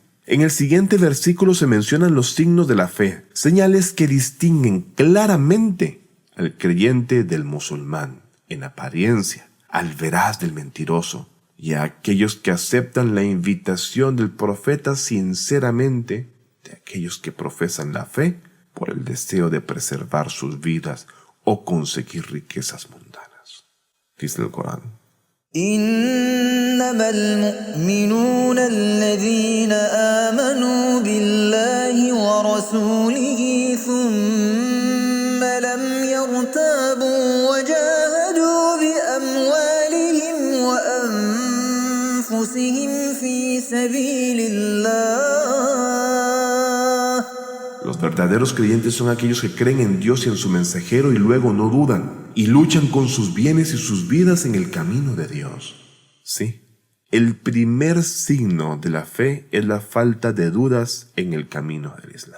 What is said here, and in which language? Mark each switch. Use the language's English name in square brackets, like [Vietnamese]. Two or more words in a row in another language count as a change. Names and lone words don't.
[Spanish] En el siguiente versículo se mencionan los signos de la fe, señales que distinguen claramente al creyente del musulmán, en apariencia, al veraz del mentiroso, y a aquellos que aceptan la invitación del profeta sinceramente, de aquellos que profesan la fe por el deseo de preservar sus vidas o conseguir riquezas mundanas. Dice el Corán: [Arabic] إنما المؤمنون الذين آمنوا بالله ورسوله ثم لم يرتابوا وجاهدوا بأموالهم سبيل الله. [Spanish] Los verdaderos creyentes son aquellos que creen en Dios y en su mensajero y luego no dudan y luchan con sus bienes y sus vidas en el camino de Dios. Sí, el primer signo de la fe es la falta de dudas en el camino del Islam.